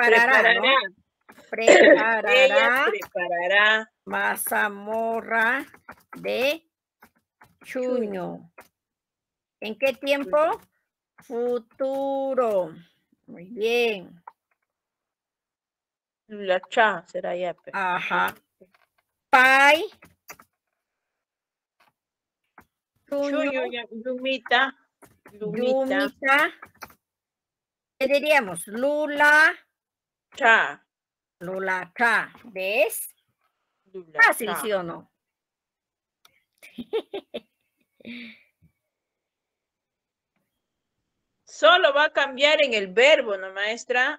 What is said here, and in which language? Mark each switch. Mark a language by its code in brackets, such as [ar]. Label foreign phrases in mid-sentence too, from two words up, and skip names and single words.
[es] Ella preparará mazamorra de chuño. ¿En qué tiempo? Futuro. Muy bien. lulacha, será ya. Ajá. [qu] Pai. Chuño, yumita. Yumita. [es] ¿Qué diríamos? Lula. [qu] Cha. Lula cha. ¿Ves? Lula, [es] Fácil, [qu] cha. [es] ¿sí o no? Solo va a cambiar en el verbo, ¿no, maestra?